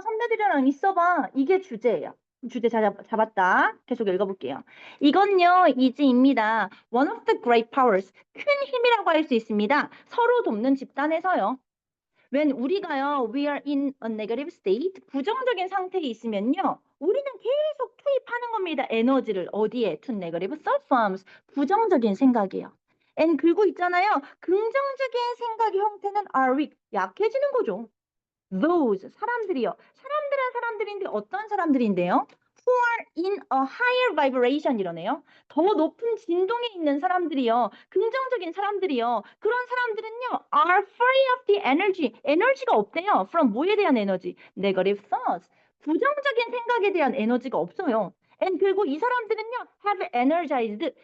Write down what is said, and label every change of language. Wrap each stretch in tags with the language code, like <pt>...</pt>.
<ko>선배들이랑 있어봐. 이게 주제예요. 주제 잡았다. 계속 읽어볼게요. 이건요, 이지입니다.</ko> <en>One of the great powers.</en> <ko>큰 힘이라고 할 수 있습니다. 서로 돕는 집단에서요. When 우리가요,</ko> <en>we are in a negative state,</en> <ko>부정적인 상태에 있으면요, 우리는 계속 투입하는 겁니다. 에너지를 어디에?</ko> <en>To negative thought forms,</en> <ko>부정적인 생각이에요. And 그리고 있잖아요, 긍정적인 생각의 형태는</ko> <en>are weak,</en> <ko>약해지는 거죠. Those 사람들이요. 사람들은 사람들인데 어떤 사람들인데요?</ko> <en>Who are in a higher vibration</en> <ko>이러네요. 더 높은 진동에 있는 사람들이요. 긍정적인 사람들이요. 그런 사람들은요.</ko> <en>Are free of the energy.</en> <ko>에너지가 없대요. From 뭐에 대한 에너지?</ko> <en>Negative thoughts.</en> <ko>부정적인 생각에 대한 에너지가 없어요. And 그리고 이 사람들은요.</ko> <en>Have energized.</en>